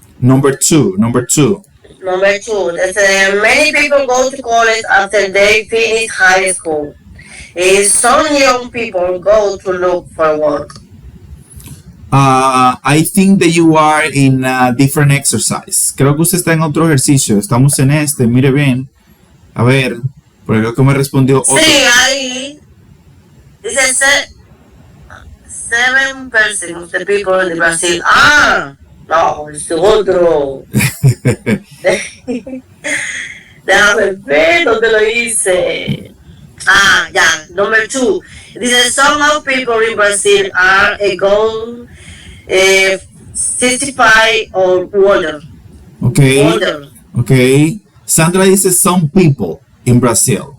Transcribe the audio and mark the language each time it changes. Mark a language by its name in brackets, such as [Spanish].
[English] Number 2. Number 2. Many people go to college after they finish high school. Some young people go to look for work. I think that you are in a different exercise. [Spanish] Creo que usted está en otro ejercicio. Estamos en este, mire bien. A ver, porque creo que me respondió otro. Sí, ahí dice [English] 7% of the people in Brazil. [Spanish] No, es otro. Déjame ver dónde lo hice. Ya, [English] number 2. [Spanish] Dice, [English] some of people in Brazil are a goal 65 or older. Okay. Sandra [Spanish] dice [English] some people in Brazil.